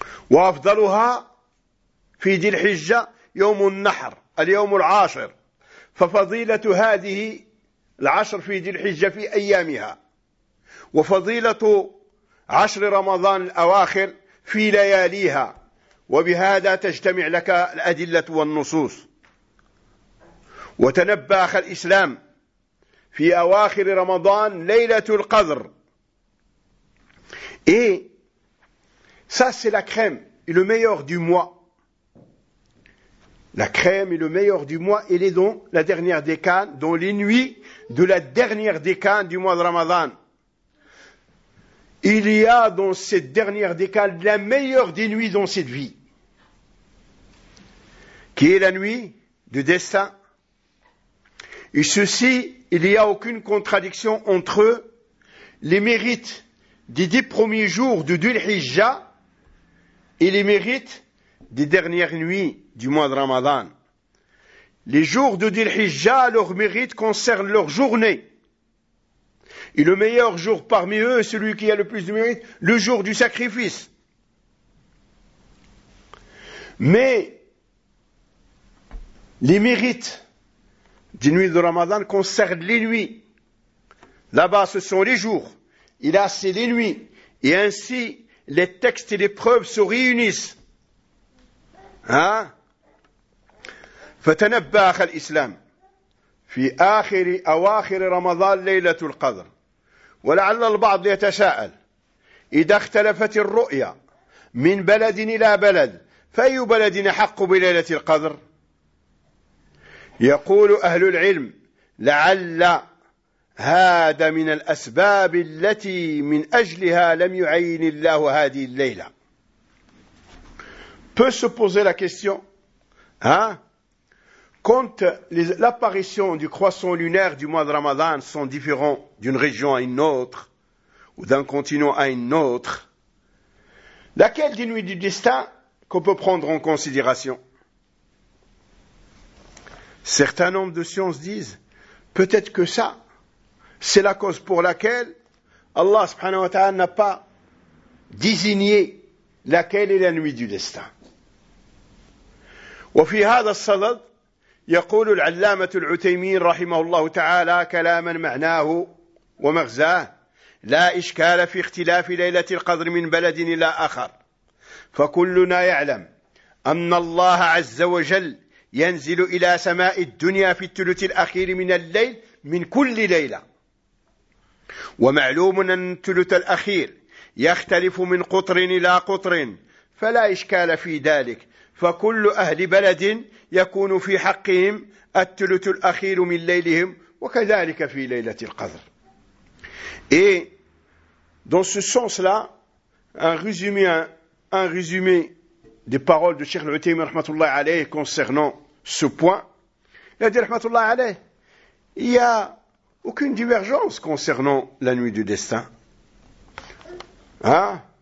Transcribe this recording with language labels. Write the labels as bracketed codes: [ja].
[ar] وأفضلها في ذي الحجة يوم النحر اليوم العاشر ففضيلة هذه العشر في ذي الحجة في أيامها وفضيلة عشر رمضان الأواخر في لياليها وبهذا تجتمع لك الأدلة والنصوص وتنبأ أخ الإسلام في أواخر رمضان ليلة القدر [fr] Et ça, c'est la crème et le meilleur du mois. La crème et le meilleur du mois, elle est dans la dernière décennie, dans les nuits de la dernière décennie du mois de Ramadan. Il y a dans cette dernière décennie la meilleure des nuits dans cette vie, qui est la nuit du destin. Et ceci, il n'y a aucune contradiction entre les mérites des 10 premiers jours de Dhul Hijja et les mérites des dernières nuits du mois de Ramadan. Les jours de Dhul Hijja, leurs mérites concernent leur journée. Et le meilleur jour parmi eux, celui qui a le plus de mérites, le jour du sacrifice. Mais les mérites des nuits de Ramadan concernent les nuits. Là-bas, ce sont les jours. Il a assez les nuits. Et ainsi, les textes et les preuves se réunissent. [ar] فَتَنَبَّاخَ الْإِسْلَامِ فِي آخِرِ أَوَاخِرِ رَمَضَانِ لَيْلَةُ الْقَدْرِ وَلَعَلَّ الْبَعْضِ يَتَسَاءَلِ إِذَا اخْتَلَفَتِ الرُّؤْيَا مِنْ بَلَدٍ إِلَى بَلَدٍ فَأَيُّ بَلَدٍ أَحَقُّ بِلَيْلَةِ الْقَدْرِ يقول أهل العلم لَعَلَّ هذا من الأسباب التي من أجلها لم يعين الله هذه الليلة. [fr] Peut se poser la question, quand l'apparition du croissant lunaire du mois de Ramadan sont différents d'une région à une autre, ou d'un continent à un autre, laquelle des nuits du destin qu'on peut prendre en considération? Certains nombres de sciences disent, peut-être que ça, c'est la cause pour laquelle Allah subhanahu wa ta'ala n'a pas désigné laquelle est la nuit du destin. [ar] Wa fi hadha as-sadad يقول العلامة العتيمين رحمه الله تعالى كلاما معناه ومغزاه لا إشكال في اختلاف ليلة القدر من بلد إلى آخر فكلنا يعلم أن الله عز وجل ينزل إلى سماء الدنيا في الثلث الأخير من الليل من كل ليلة ومعلوم أن الثلث الأخير يختلف من قطر إلى قطر فلا إشكال في ذلك فكل أهل بلد يكون في حقهم الثلث الأخير من ليلهم وكذلك في ليلة القدر. [fr] Et dans ce sens-là, un résumé des paroles de Cheikh Al-Uthaymeen rahmatullah alayhi concernant ce point, il a dit rahmatullah alayhi, il n'y a aucune divergence concernant la nuit du destin. Hein?